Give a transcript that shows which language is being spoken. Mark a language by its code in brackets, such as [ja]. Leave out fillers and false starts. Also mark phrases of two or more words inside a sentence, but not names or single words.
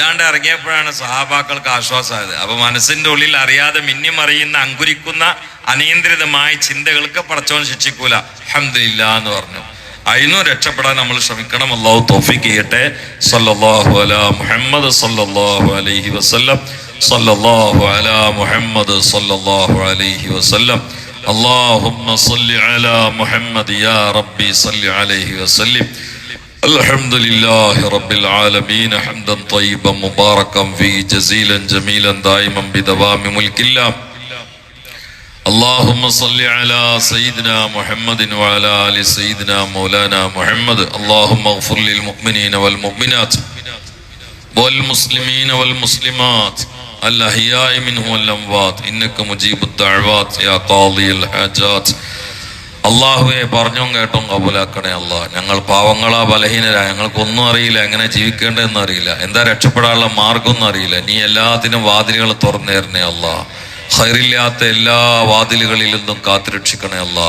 [ml] ഇതാണ്ട് ഇറങ്ങിയപ്പോഴാണ് സഹാബാക്കൾക്ക് ആശ്വാസമായത്. അപ്പൊ മനസ്സിന്റെ ഉള്ളിൽ അറിയാതെ മിന്നിമറിയുന്ന അങ്കുരിക്കുന്ന അനിയന്ത്രിതമായ ചിന്തകൾക്ക് പടച്ചവൻ ശിക്ഷിക്കൂല. അൽഹംദുലില്ലാ എന്ന് പറഞ്ഞു. അതിനും രക്ഷപ്പെടാൻ നമ്മൾ ശ്രമിക്കണം. അല്ലാഹു തൗഫീഖ് ചെയ്യട്ടെ. [ar] صلى الله على محمد صلى الله عليه وسلم. صلى الله على محمد صلى الله عليه وسلم. اللهم صل على محمد يا ربي صل عليه وسلم. الحمد لله رب العالمين حمدا طيبا مباركا فيه جزيلا جميلا دائما بدوام ملك الله. اللهم صل على سيدنا محمد وعلى آل سيدنا مولانا محمد. اللهم اغفر للمؤمنين والمؤمنات والمسلمين والمسلمات الأحياء منهم والأموات إنك مجيب الدعوات يا قاضي الحاجات. [ml] അള്ളാഹുവെ പറഞ്ഞും കേട്ടും കബൂലാക്കണേ അല്ലാ. ഞങ്ങൾ പാവങ്ങളാ, ബലഹീനരാ, ഞങ്ങൾക്കൊന്നും അറിയില്ല, എങ്ങനെ ജീവിക്കേണ്ടതെന്ന് അറിയില്ല, എന്താ രക്ഷപ്പെടാനുള്ള മാർഗമൊന്നും അറിയില്ല. നീ എല്ലാത്തിനും വാതിലുകൾ തുറന്നു തരണേ അല്ലാ. ഖൈറില്ലാത്ത എല്ലാ വാതിലുകളിൽ നിന്നും കാത്തുരക്ഷിക്കണേ അല്ലാ.